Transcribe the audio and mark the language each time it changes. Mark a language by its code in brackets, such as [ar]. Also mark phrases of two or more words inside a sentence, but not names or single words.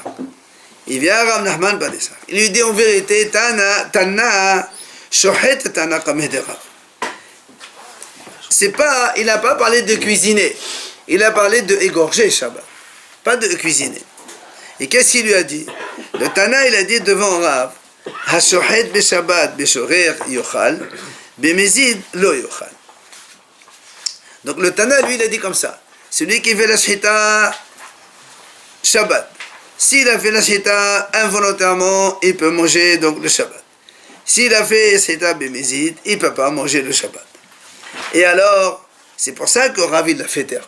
[fr] Il vient Rav Nachman bar Ishaq. Il lui dit en vérité, Tana, [he] שוחט תנא קמיה דרב. [fr] C'est pas, il n'a pas parlé de cuisiner. Il a parlé de égorger Shabbat. Pas de cuisiner. Et qu'est-ce qu'il lui a dit? Le Tana, il a dit devant Rav, [he] השוחט בשבת בשוגג יאכל, במזיד לא יאכל. [fr] Donc le Tana, lui, il a dit comme ça. Celui qui fait la shita Shabbat. S'il a fait la shita involontairement, il peut manger donc le Shabbat. S'il a fait la shita bémézid, il ne peut pas manger le Shabbat. Et alors, c'est pour ça que Rav il l'a fait taire.